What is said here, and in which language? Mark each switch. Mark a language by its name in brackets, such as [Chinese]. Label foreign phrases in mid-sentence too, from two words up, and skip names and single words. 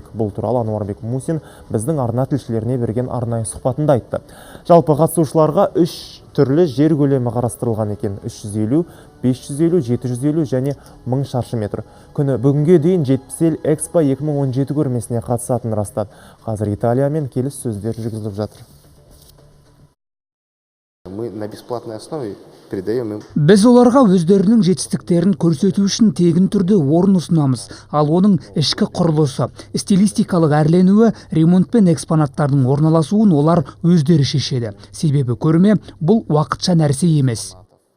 [Kazakh] Бұл туралы Ануарбек Мусин біздің арна тілшілеріне берген арнайы сұхбатында айтты. Жалпы қатысушыларға 3 түрлі жер көлемі қарастырылған екен. 350, 550, 750 және 1000 шаршы метр. Күні бүгінге дейін 70 ел Экспо 2017 көрмесіне қатысатын растады. Қазір Италиямен келіссөздер жүргізіліп жатыр. [Russian] Мы на бесплатной основе передаем им. [Kazakh] Біз оларға өздерінің жетістіктерін көрсету үшін тегін түрде орын ұсынамыз. Ал оның ішкі құрылысы, стилистикалық әрленуі, ремонт пен экспонаттардың орналасуын олар өздері шешеді. Себебі көрме бұл уақытша нәрсе емес.